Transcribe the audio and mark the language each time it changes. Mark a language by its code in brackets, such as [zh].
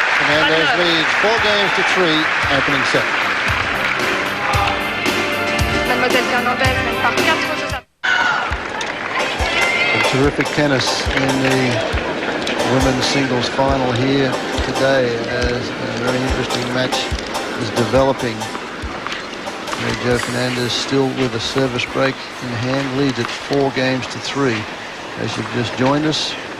[en] Fernandez leads 4 games to 3, opening set. [fr] Mademoiselle Fernandez mène par 4 jeux à... [en] Terrific tennis in the women's singles final here today, as a very interesting match is developing. Mary Jo Fernandez still with a service break in hand, leads at 4 games to 3. As you've just joined us,